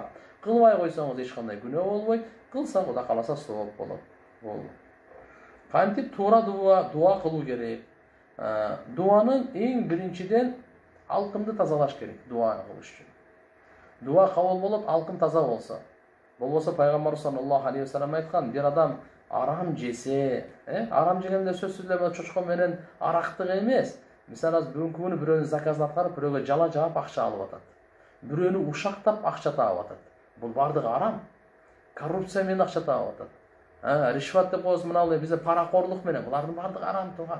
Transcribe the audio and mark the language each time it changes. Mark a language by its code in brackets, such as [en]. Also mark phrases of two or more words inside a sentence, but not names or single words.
[ky] Кылбай койсоңуз эч кандай күнөө болбойт, кылса Кудай кааласа сооп болот. Кантип туура дуа кылуу керек? Дуанын эң биринчиден алкымды тазалаш керек дуа кылыш үчүн. Дуа кабыл болот, алкым таза болсо. Болбосо пайгамбарыбыз [ar] صلى الله عليه وسلم [ky] айткан, бир адам арам жесе, арам жегенде сөзсүз эле чочко менен арактык эмес. Мисалы, бүгүнкү күнү бирөөнү заказын аткарып, бирөөгө жала жаап акча алып атат. Бирөөнү ушактап акча таап атат. Бул бардыгы арам. Коррупция менен акча таап атат. Ришват деп коебуз, мына бизде паракорлук менен, булардын бардыгы арам тууган.